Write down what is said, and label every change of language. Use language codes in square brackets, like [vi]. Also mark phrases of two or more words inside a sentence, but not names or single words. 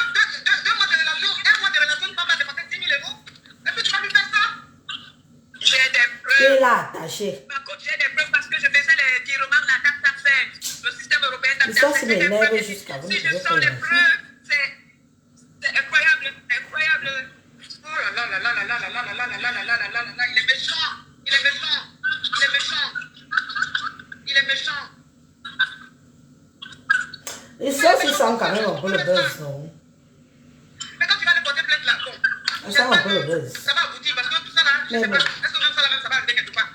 [fr] 2 mois de relation, 1 mois de relation, maman a dépensé 10 000 euros. Et puis tu vas lui faire ça? J'ai des preuves. Et là, attaché. Ma coach, j'ai des preuves parce que je faisais les virements de la taxe, le système européen de Ça, c'est j'ai des m'énerve preuves. jusqu'à vous. Si je sors les preuves, c'est incroyable. Oh là là là là là là là là là là là là là là là là là, il est méchant. Et ça, c'est ça quand même un peu le buzz, non? Mais quand tu vas le porter plainte là, bon. Ça sent un peu le buzz. Ça va aboutir parce que tout ça là, je sais pas. Est-ce que même ça là, même ça va arriver quelque part?